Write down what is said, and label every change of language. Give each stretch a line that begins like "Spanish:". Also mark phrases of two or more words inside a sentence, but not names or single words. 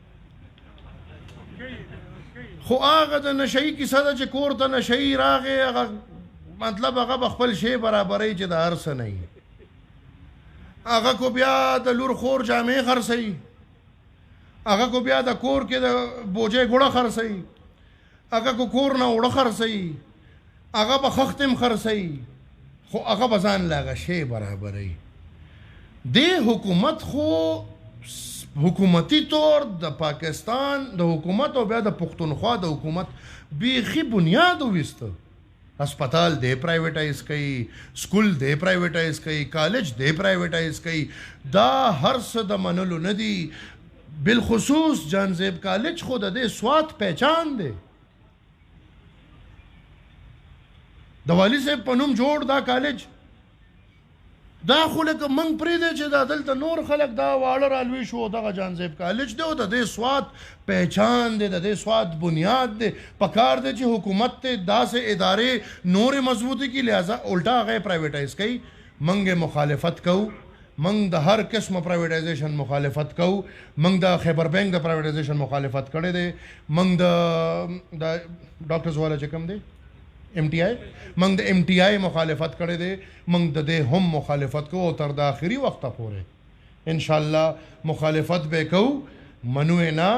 Pashto: خو هغه د نشهیي کیسه ده چې کور ته نشهیي راغی، هغه مطلب هغه به خپل شی برابرۍ چې د هر څه نه وي، هغه کو بیا د لور خور جامې خرڅوي، هغه کو بیا د کور کې د بوجۍ ګوړه خرڅوي، هغه کو کور نه اوړه خرڅوي، هغه به خښتم خرڅوي، خو هغه به ځان له هغه شی برابروي. دې حکومت خو حکومتی طور د پاکستان د حکومت او بیا د پښتونخوا د حکومت بیخي بنیاد وویسته. ہسپتال دے پرائیویٹائز کئی، سکول دے پرائیویٹائز کئی، کالج دے پرائیویٹائز کئی، دا ہر څه د منلو نه دي. بالخصوص جانزیب کالج خو د دې سوات پہچان دی، د والي صاحب په نوم جوړ دا کالج، دا خو لکه موږ پرېږدی چې دا دلته نور خلک دا واړه رالوي شو، دغه جانزیب کالج دی او د دې سوات پہچان دی، د دې سوات بنیاد دی. پکار دی چې حکومت ته داسې ادارې نورې مضبوطی کی،
Urdu: لہٰذا الٹا
Pashto: هغه پرائیویټایز کوي. موږ مخالفت کوو، موږ د هر قسم پرائیویټایزیشن مخالفت کوو، موږ د خیبر بینک د پرائیویټایزیشن مخالفت کړی دی، موږ د ډاکټرز والا چې کوم دی MTI، موږ د MTI مخالفت کړی دی، موږ د دې هم مخالفت کوو او تر د آخري وخته پورې انشاءالله مخالفت به کوو، منو یې نه.